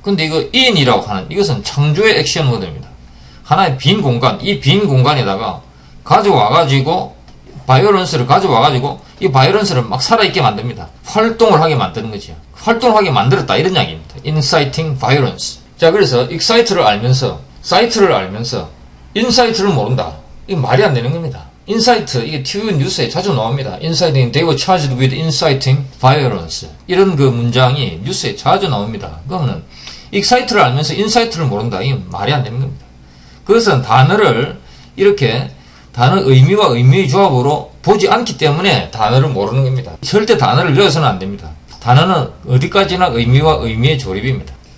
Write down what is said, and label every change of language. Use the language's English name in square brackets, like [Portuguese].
[Korean] 근데 이거 in이라고 하는 이것은 창조의 액션 워드입니다. 하나의 빈 공간, 이 빈 공간에다가 가져와가지고 바이오런스를 가져와가지고 이 바이오런스를 막 살아있게 만듭니다. 활동을 하게 만드는 거죠. 활동을 하게 만들었다 이런 이야기입니다. [English] inciting violence. [Korean] 자, 그래서 excite를 알면서 사이트를 알면서 insight를 모른다. 이게 말이 안 되는 겁니다. insight, 이게 TV 뉴스에 자주 나옵니다. [English] inciting, they were charged with inciting violence. [Korean] 이런 그 문장이 뉴스에 자주 나옵니다. 그러면은 excite를 알면서 insight를 모른다. 이게 말이 안 되는 겁니다. 그것은 단어를 이렇게 단어 의미와 의미의 조합으로 보지 않기 때문에 단어를 모르는 겁니다. 절대 단어를 외워서는 안 됩니다. 단어는 어디까지나 의미와 의미의 조립입니다.